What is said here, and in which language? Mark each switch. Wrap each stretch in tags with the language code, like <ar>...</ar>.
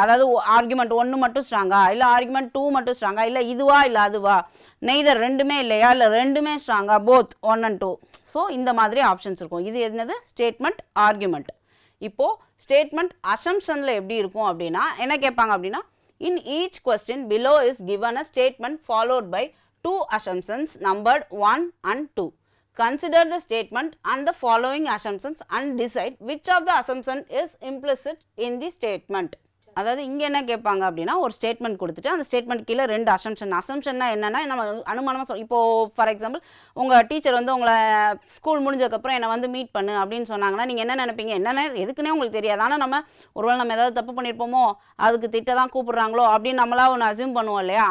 <ta>அதாவது ஆர்குமெண்ட் 1 மட்டும் ஸ்ட்ராங்கா, இல்லை ஆர்குமெண்ட் 2 மட்டும் ஸ்ட்ராங்கா, இல்லை இதுவா இல்லை அதுவா, நெய்தர் ரெண்டுமே இல்லையா, இல்லை ரெண்டுமே ஸ்ட்ராங்கா, போத் 1 and 2. ஸோ இந்த மாதிரி ஆப்ஷன்ஸ் இருக்கும். இது என்னது, ஸ்டேட்மெண்ட் ஆர்குமெண்ட். இப்போது ஸ்டேட்மெண்ட் அசம்ஷனில் எப்படி இருக்கும் அப்படின்னா என்ன கேட்பாங்க அப்படின்னா,</ta> <en>In each question below is given a statement followed by 2 assumptions numbered 1 and 2. Consider the statement and the following assumptions and decide which of the assumption is implicit in the statement.</en> <ta>அதாவது இங்கே என்ன கேட்பாங்க அப்படின்னா, ஒரு statement கொடுத்துட்டு அந்த statement கீழே 2 அசம்ஷன்னா என்னென்னா நம்ம அனுமானமாக இப்போது ஃபார் எக்ஸாம்பிள் உங்கள் டீச்சர் வந்து உங்களை ஸ்கூல் முடிஞ்சதுக்கப்புறம் என்னை வந்து மீட் பண்ணு அப்படின்னு சொன்னாங்கன்னா நீங்கள் என்ன நினைப்பீங்க, என்னென்ன எதுக்குன்னே உங்களுக்கு தெரியாது. ஆனால் நம்ம ஒருவேளை நம்ம ஏதாவது தப்பு பண்ணியிருப்போமோ, அதுக்கு திட்ட தான் கூப்பிட்றாங்களோ அப்படின்னு நம்மளா ஒன்று அசியூம் பண்ணுவோம் இல்லையா.</ta>